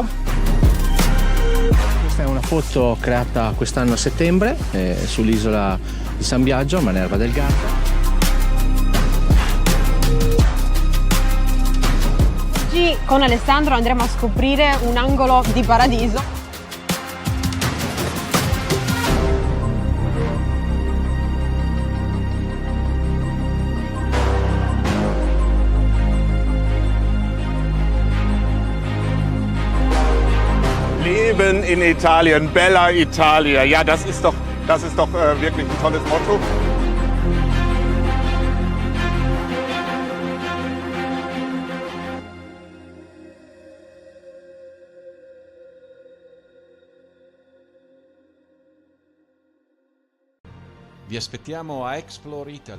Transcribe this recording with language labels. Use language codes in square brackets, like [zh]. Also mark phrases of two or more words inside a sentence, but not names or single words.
[it] Questa è una foto creata quest'anno a settembre sull'isola di San Biagio, a Manerva del Garda. Oggi con Alessandro andremo a scoprire un angolo di paradiso. [de] Leben in Italien, [it] Bella Italia. [de] Ja, das ist doch wirklich ein tolles Motto. [it] Vi aspettiamo a Explore Italy.